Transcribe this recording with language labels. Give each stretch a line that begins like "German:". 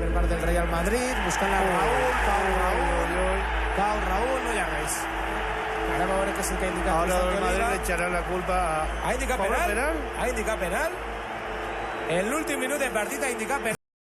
Catalan: Del Real Madrid, buscant la Pau Raúl, no hi ha res. Ara a veure què és el que ha indicat.
Spanish: Ahora el Madrid le echará la culpa a...
Catalan: Ha indicat penal? Ha indicat penal? En l'últim minut de partit ha indicat penal.